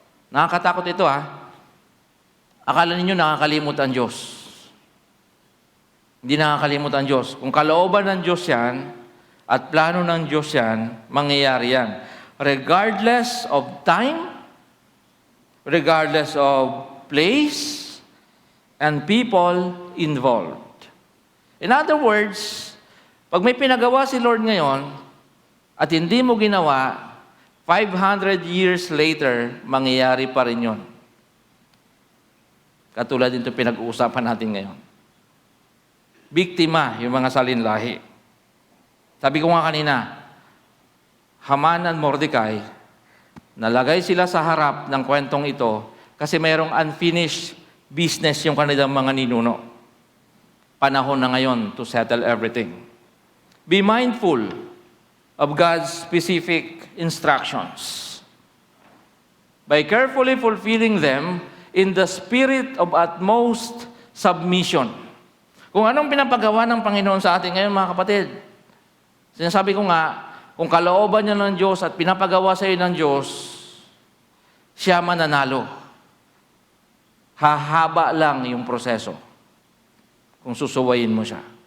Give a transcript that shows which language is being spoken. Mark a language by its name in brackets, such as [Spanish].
[Filipino] Nakakatakot ito Akala ninyo nakakalimot ang Diyos. Hindi nakakalimot ang Diyos. Kung kalooban ng Diyos yan at plano ng Diyos yan, mangyayari yan. [English] Regardless of time, regardless of place, and people involved. In other words, [Filipino] pag may pinagawa si Lord ngayon at hindi mo ginawa, [English] 500 years later, [Filipino] mangyayari pa rin yun. Katulad dito pinag-uusapan natin ngayon. Biktima, yung mga salinlahi. Sabi ko nga kanina, Haman at Mordecai, nalagay sila sa harap ng kwentong ito kasi mayroong [English] unfinished business [Filipino] yung kanilang mga ninuno. Panahon na ngayon [English] to settle everything. Be mindful of God's specific instructions. By carefully fulfilling them in the spirit of utmost submission. [Filipino] Kung anong pinapagawa ng Panginoon sa atin ngayon, mga kapatid, sinasabi ko nga, kung kalooban niya ng Diyos at pinapagawa sa iyo ng Diyos, siya mananalo. Hahaba lang yung proseso kung susuwayin mo siya.